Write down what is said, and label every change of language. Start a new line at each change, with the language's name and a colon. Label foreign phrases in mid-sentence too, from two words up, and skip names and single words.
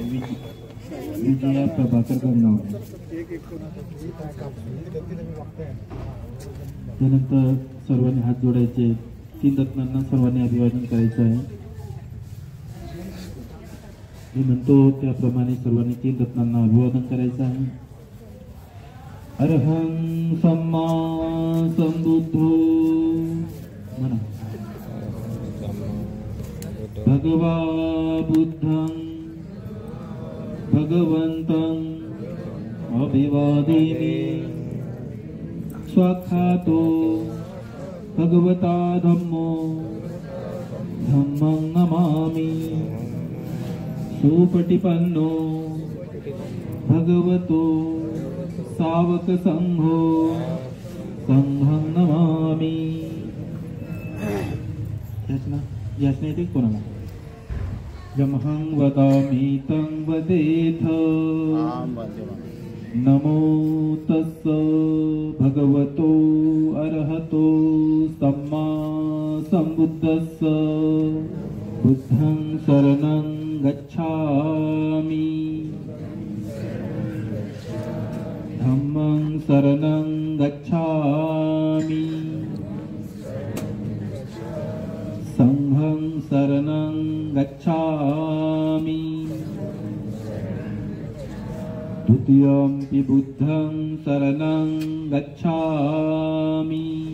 Marathi: विजया प्रभाकर गंगावणे। त्यानंतर सर्वांनी हात जोडायचे, 3 रत्नांना सर्वांनी अभिवादन करायचं आहे। मी म्हणतो त्याप्रमाणे सर्वांनी 3 रत्नांना अभिवादन करायचं आहे।
Pali: अरहं सम्मा संबुद्धो म्हणा। भगवा बुद्धं भगवन्तं अभिवादेमि स्वाख्यातो भगवता धम्मो धम्मं नमामि सुपटिपन्नो भगवतो सावक संघो संघं नमामि।
Marathi: याचना येते कोणाला?
Pali: यमहं वदामि तं वदेथ नमो तस्स भगवतो अरहतो सम्मा संबुद्धस्स बुद्धं शरणं गच्छामि धम्मं शरणं गच्छामि संघं शरणं गच्छामि द्वितीयंपि बुद्धं शरणं गच्छामि